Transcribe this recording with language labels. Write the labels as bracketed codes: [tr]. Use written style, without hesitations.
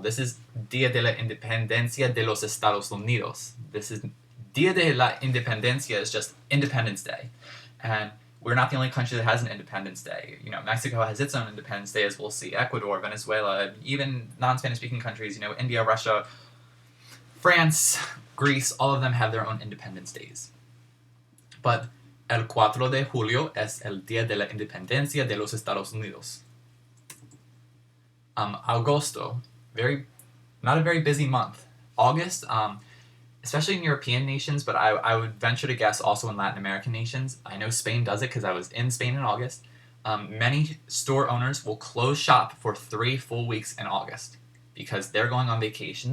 [en] This is [es] Dia de la Independencia de los Estados Unidos. [en] This is [es] Dia de la Independencia [en] is just Independence Day. And we're not the only country that has an Independence Day. Mexico has its own Independence Day, as we'll see. Ecuador, Venezuela, even non-Spanish speaking countries, India, Russia, France, Greece, all of them have their own Independence Days. But [es] el 4 de julio es el Día de la Independencia de los Estados Unidos. [en] Agosto, not a very busy month. August, especially in European nations, but I would venture to guess also in Latin American nations. I know Spain does it because I was in Spain in August. Many store owners will close shop for 3 full weeks in August because they're going on vacation.